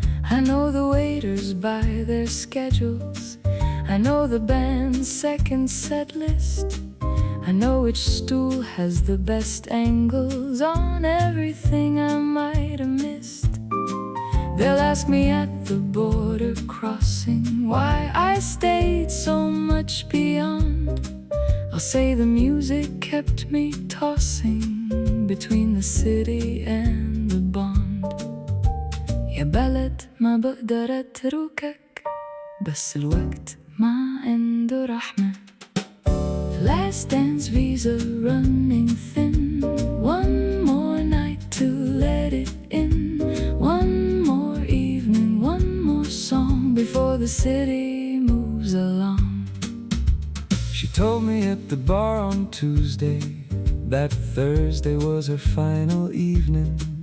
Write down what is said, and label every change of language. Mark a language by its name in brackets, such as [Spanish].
[English] I know the waiters by their schedules, I know the band's second set list, I know which stool has the best angles on everything I might have missed. They'll ask me at the border crossing why I stayed so much beyond. I'll say the music kept me tossing between the city and the bond. [Arabic] يا بلد ما بقدر اتركك، بس الوقت ما عنده رحمة. [English] Last dance visa running thin, one more night to let it in, one more evening, one more song before the city moves along. She told me at the bar on Tuesday that Thursday was her final evening.